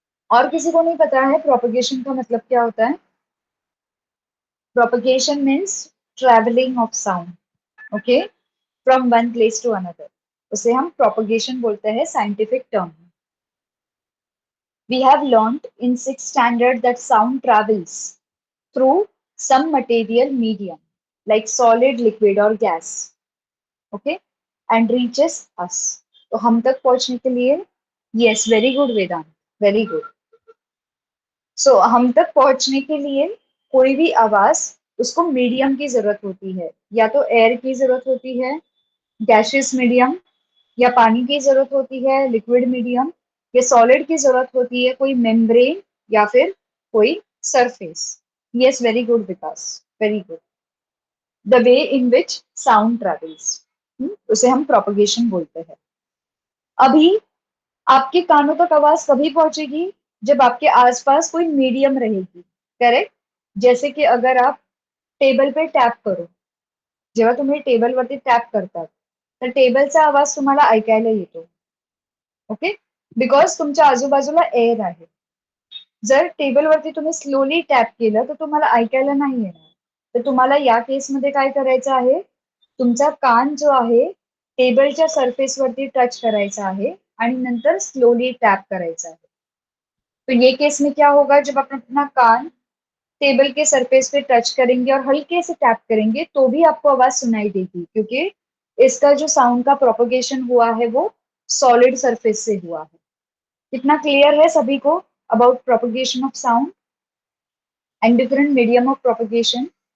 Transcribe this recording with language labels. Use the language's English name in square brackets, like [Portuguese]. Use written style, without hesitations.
[Hindi] और किसी को नहीं पता है प्रोपगेशन का मतलब क्या होता है? [English] Propagation means travelling of sound, okay, from one place to another. [Hindi] उसे हम प्रोपगेशन बोलते हैं scientific term. [English] We have learned in sixth standard that sound travels through some material medium like solid, liquid or gas, okay, and reaches us. [Hindi] तो हम तक पहुंचने के लिए, [English] yes, very good [Hindi] वेदांत, [English] very good। [Hindi] सो हम तक पहुंचने के लिए कोई भी आवाज, उसको मीडियम की जरूरत होती है। या तो एयर की जरूरत होती है, गैशियस मीडियम, या पानी की जरूरत होती है, लिक्विड मीडियम, या सॉलिड की जरूरत होती है, कोई मेम्ब्रेन या फिर कोई surface. [English] Yes, very good Vikas, very good. The way in which sound travels, [Hindi] उसे हम प्रोपगेशन बोलते हैं। अभी आपके कानों तक आवाज कभी पहुंचेगी जब आपके आसपास कोई मीडियम रहेगी, करेक्ट। जैसे कि अगर आप टेबल पे टॅप करो, [Marathi] जेव्हा तुम्ही टेबलवरती टॅप करतात तर टेबलचा आवाज तुम्हाला ऐकायला येतो, ओके, बिकॉज तुमच्या आजूबाजूला एअर आहे। जर टेबलवरती तुम्ही स्लोली टॅप केलं तर तुम्हाला ऐकायला नाही येणार। तर तुम्हाला या केसमध्ये काय करायचं आहे, तुमचा कान जो आहे टेबलच्या सरफेसवरती टच करायचा आहे आणि नंतर स्लोली टॅप करायचा है। [Hindi] तो ये केस में क्या होगा, जब आप अपना कान टेबल के सरफेस पे टच करेंगे और हल्के से टैप करेंगे तो भी आपको आवाज सुनाई देगी, क्योंकि इसका जो साउंड का प्रोपगेशन हुआ है वो सॉलिड सरफेस से हुआ है। कितना क्लियर है सभी को [English] About propagation of sound and different medium of propagation?